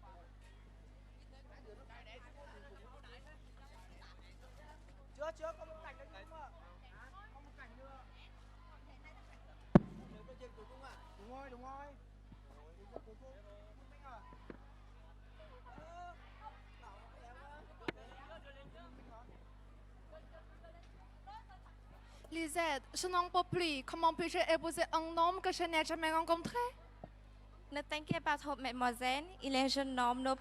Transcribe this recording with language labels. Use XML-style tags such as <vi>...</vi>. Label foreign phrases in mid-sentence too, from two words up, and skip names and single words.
<vi>Chưa, có một cảnh đấy đúng không ạ? Có một cảnh nữa. Nếu có chuyện cuối cùng à? Đúng rồi. Cuối cùng. Minh à?</vi> <fr>Lisette, je n'en peux plus. Comment puis-je épouser un homme que je n'ai jamais rencontré? Ne t'inquiète pas trop, mademoiselle. Il est un jeune homme noble.</fr>